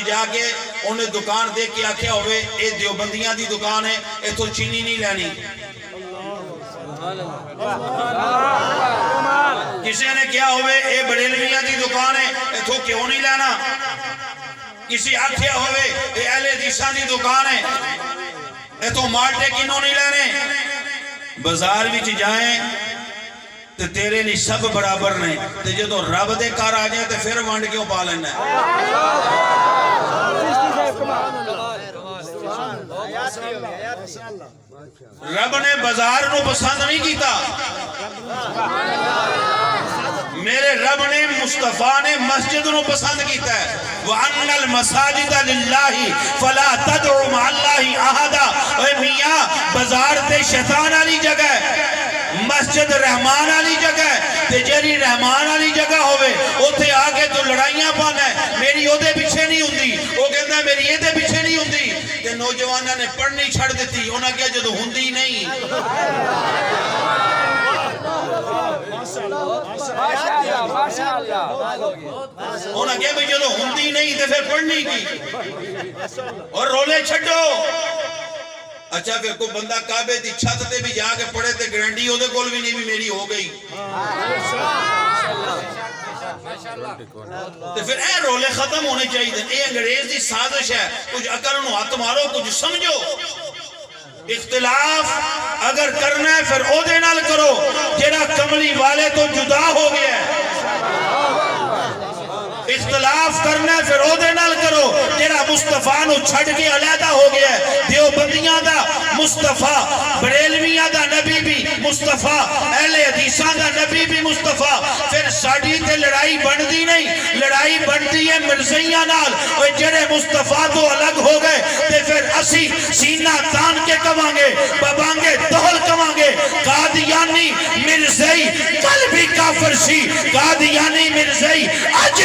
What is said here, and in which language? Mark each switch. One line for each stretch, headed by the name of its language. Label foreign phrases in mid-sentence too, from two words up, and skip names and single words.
Punjabi: جا کے انہیں دکان دیکھ کے آکھیا ہوئے اے دیوبندیاں دی دکان ہے، ایتھوں چینی نہیں لینی، کسی نے کیا ہوئے اے بریلویاں دی دکان ہے اتھو کیوں نہیں لینا کسی آکھیا ہوئے اے اہل حدیثاں دی دکان ہے اتھو مالٹے کینوں نہیں لینے بازار وچ جائیں تے تیرے لیے سب برابر نے تے جدوں رب دے کار آ جائے تے پھر ونڈ کیوں پا لینا ہے رب نے بازار نو پسند نہیں کیتا میرے رب نے مصطفیٰ نے مسجد نو پسند کیتا ہے وَأَنَّ
Arabic: الْمَسَاجِدَ لِلَّهِ فَلَا تَدْعُ مَعَ اللَّهِ أَحَدًا
Punjabi: اے میاں بازار تے شیطان والی جگہ ہے مسجد رحمان والی جگہ ہے تے جیڑی رحمان والی جگہ ہوئے اوتھے آ کے تو لڑائیاں پانا ہے میری اودے پیچھے نہیں ہوندی
Arabic: وہ کہندا ہے میری ایدے پیچھے نہیں ہوندی تے نوجواناں نے پڑھنی چھڑ دیتی انہاں کیا جدوں ہوندی نہیں انہاں کیا بھی جدوں ہوندی نہیں تے پھر پڑھنی کی اور رولے چھڈو اچھا پھر کوئی بندہ کعبے دی چھت تے بھی جا کے پڑھے تے گرنٹی ہو دے کول بھی نہیں بھی میری ہو گئی تے پھر اے رولے ختم ہونے چاہیے اے انگریز دی سازش ہے کچھ عقل نو ہاتھ مارو کچھ سمجھو اختلاف اگر کرنا ہے پھر او دے نال کرو جیڑا کملی والے تو جدا ہو گیا ہے اختلاف کرنا ہے پھر او دے نال کرو جیڑا مصطفیٰ نو چھڑ کے علیحدہ ہو گیا ہے دیوبندیاں دا مصطفیٰ بریلویاں دا نبی بھی مصطفیٰ اہل حدیثاں دا نبی بھی مصطفیٰ پھر ساڑی تے لڑائی بندی نہیں لڑائی بندی ہے مرزیاں نال اور جڑے مصطفیٰ تو الگ ہو گئے تے پھر اسی سینہ تان کے کمانگے ببانگے دہل کمانگے قادیانی مرزی کل بھی کافر سی قادیانی مرزی آج